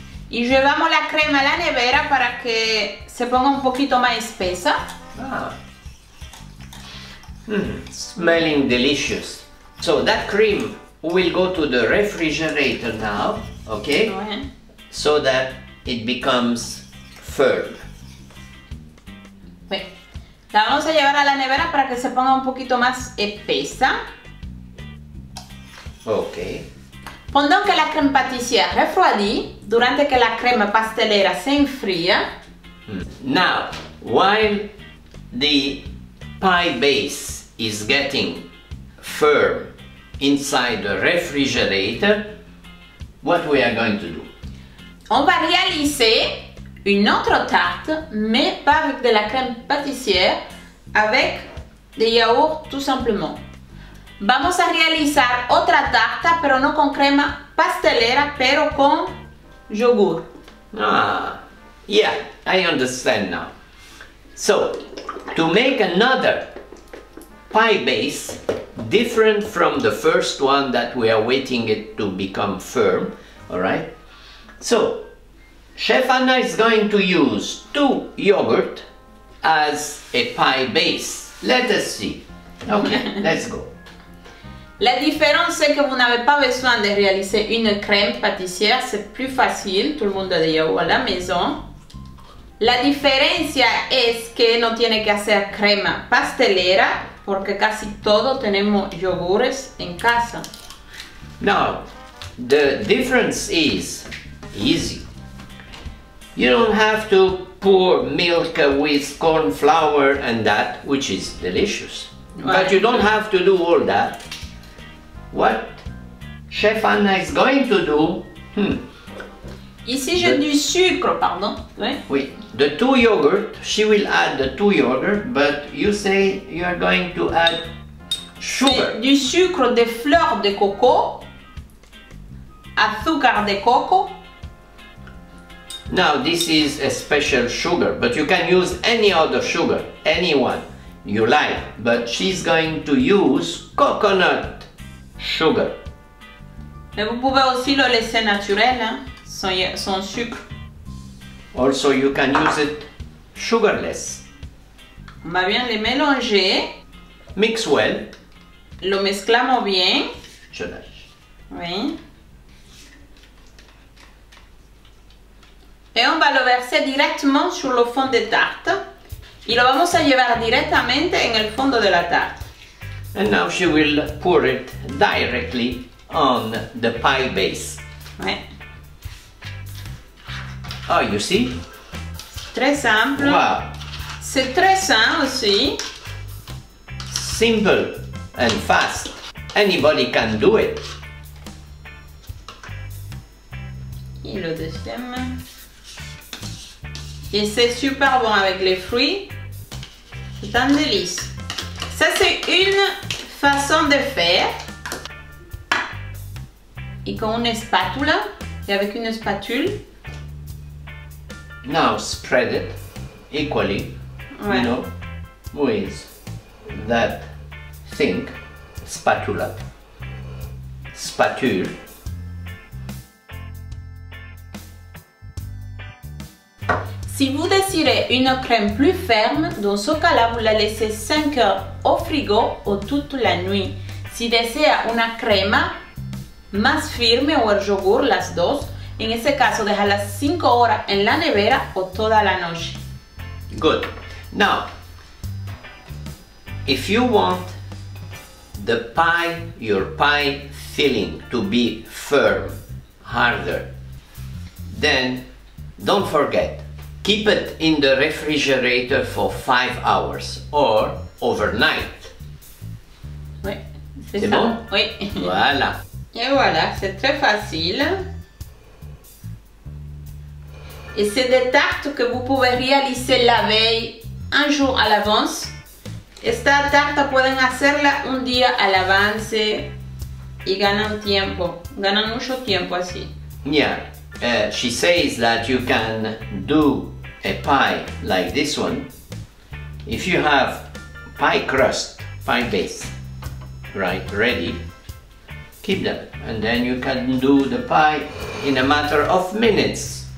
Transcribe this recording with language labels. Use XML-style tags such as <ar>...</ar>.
<es>Y llevamos la crema a la nevera para que se ponga un poquito más espesa. Ah.</es> <en>Smelling delicious. So that cream will go to the refrigerator now, okay?</en> <fr>Ouais.</fr> <en>So that it becomes firm.</en> <fr>Oui.</fr> <es>La vamos a llevar a la nevera para que se ponga un poquito más espesa.</es> <en>Okay.</en> <fr>Pendant que la crème pâtissière refroidit,</fr> <es>durante que la crema pastelera se enfría.</es> <en>Now, while the pie base is getting firm inside the refrigerator, what we are going to do?</en> <fr>On va réaliser une autre tarte, mais pas avec de la crème pâtissière, avec des yaourts tout simplement.</fr> <es>Vamos a realizar otra tarta, pero no con crema pastelera, pero con yogur.</es> <en>Ah, yeah, I understand now. So, to make another pie base, different from the first one that we are waiting it to become firm, all right? So, Chef Anna is going to use 2 yogurt as a pie base. Let us see. Okay, let's go.</en> <fr>La différence, c'est que vous n'avez pas besoin de réaliser une crème pâtissière, c'est plus facile, tout le monde a des yaourts à la maison.</fr> <es>La diferencia es que no tiene que hacer crema pastelera, porque casi todos tenemos yogures en casa.</es> <en>Now, the difference is easy. You don't have to pour milk with corn flour and that, which is delicious. But you don't have to do all that. What Chef Anna is going to do,</en> <fr>Ici, j'ai du sucre, pardon. Oui.</fr> <en>Oui, the 2 yogurt, she will add the 2 yogurt, but you say you are going to add sugar.</en> <fr>Du sucre de fleurs de coco,</fr> <es>azúcar de coco.</es> <en>Now this is a special sugar, but you can use any other sugar, any one you like, but she's going to use coconut sugar.</en> <fr>Mais vous pouvez aussi le laisser naturel, hein, sans sucre.</fr> <en>Also you can use it sugarless.</en> <fr>On va bien les mélanger.</fr> <en>Mix well.</en> <es>Lo mezclamos bien.</es> <fr>Je lâche. Oui. Et on va lo verser directement sur le fond de tarte.</fr> <es>Y lo vamos a llevar directamente en el fondo de la tarte.</es> <en>And now she will pour it directly on the pie base.</en> <fr>Ouais.</fr> <en>Oh, you see?</en> <fr>Très simple.</fr> <en>Wow.</en> <fr>C'est très sain aussi.</fr> <en>Simple and fast. Anybody can do it.</en> <fr>Et le deuxième. Et c'est super bon avec les fruits. C'est un délice. Ça, c'est une façon de faire. Et con une spatula. Et avec une spatule.</fr> <en>Now spread it equally,</en> <fr>Ouais.</fr> <en>you know, with that thing, spatula, spatule.</en> <fr>Si vous désirez une crème plus ferme, dans ce cas-là, vous la laissez 5 heures au frigo ou toute la nuit.</fr> <es>Si desea una crema más firme o el yogur, las dos, en ese caso, déjala 5 horas en la nevera o toda la noche.</es> <en>Good. Now, if you want the pie, your pie filling to be firm, harder, then don't forget, keep it in the refrigerator for 5 hours or overnight.</en> <fr>Oui, c'est C'est ça. bon? Oui. Voilà. Et voilà, c'est très facile. Et c'est des tartes que vous pouvez réaliser la veille, un jour à l'avance.</fr> <es>Esta tarta pueden hacerla un día al avance y ganan tiempo, ganan mucho tiempo así.</es> <en>Yeah, she says that you can do a pie like this one if you have pie crust, pie base, right, ready. Keep them, and then you can do the pie in a matter of minutes.</en>